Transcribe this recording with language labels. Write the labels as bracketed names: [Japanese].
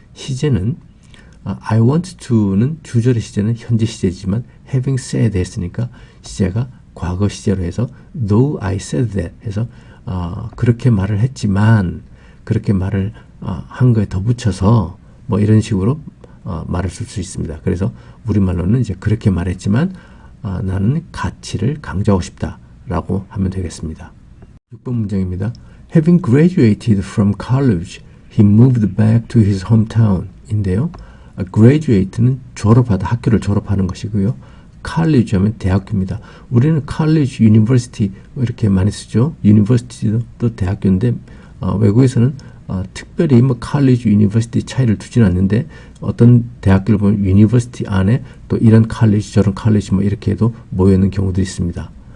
[Korean] 시제는 I want to는 주절의 시제는 현재 시제지만 having said 했으니까 시제가 과거 시제로 해서 [English] though I said that [Korean] 해서 그렇게 말을 했지만 그렇게 말을 한 거에 더 붙여서 뭐 이런 식으로 말을 쓸 수 있습니다. 그래서 우리말로는 이제 그렇게 말했지만 나는 가치를 강조하고 싶다 라고 하면 되겠습니다. 6번 문장입니다. [English] Having graduated from college, he moved back to his hometown [Korean] 인데요. graduate는 졸업하다, 학교를 졸업하는 것이고요. college 하면 대학교입니다. 우리는 college, university 이렇게 많이 쓰죠. university도 대학교인데 외국에서는 특별히 뭐 college, university 차이를 두지는 않는데 어떤 대학교를 보면 university 안에 또 이런 college, 저런 college 뭐 이렇게 해도 모여있는 경우도 있습니다.